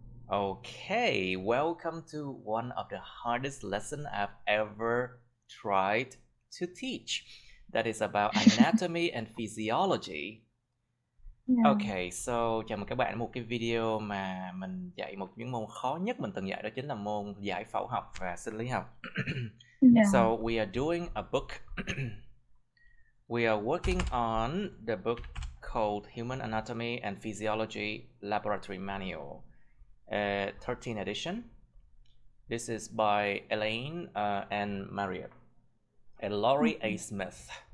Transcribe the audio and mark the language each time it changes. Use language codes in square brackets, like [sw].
[en] Okay, welcome to one of the hardest lesson I've ever tried to teach. That is about anatomy and physiology. Yeah. Okay, so [vi] chào mừng các bạn đến một cái video mà mình dạy một những môn khó nhất mình từng dạy, đó chính là môn giải phẫu học và sinh lý học. [en] Yeah. So we are doing a book. We are working on the book called Human Anatomy and Physiology Laboratory Manual, 13th edition. This is by Elaine and Marriott and Laurie A. Smith.